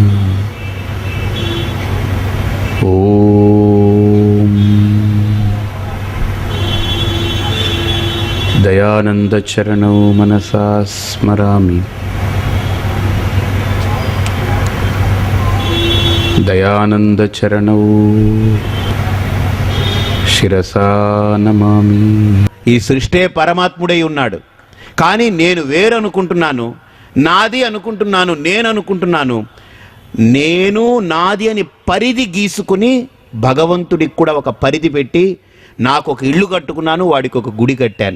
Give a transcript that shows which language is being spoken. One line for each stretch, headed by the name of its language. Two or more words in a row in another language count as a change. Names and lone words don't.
Sanskrit: ओम दयानंद चरणौ मनसा स्मरामि दयानंद चरणौ శిరసా నమామి।
Telugu: ఈ సృష్టే పరమాత్ముడై ఉన్నాడు, కానీ నేను వేరనుకుంటున్నాను, నాది అనుకుంటున్నాను, నేను అనుకుంటున్నాను. నేను నాది అని పరిధి గీసుకుని భగవంతుడికి కూడా ఒక పరిధి పెట్టి నాకు ఒక ఇల్లు కట్టుకున్నాను, వాడికి ఒక గుడి కట్టాను.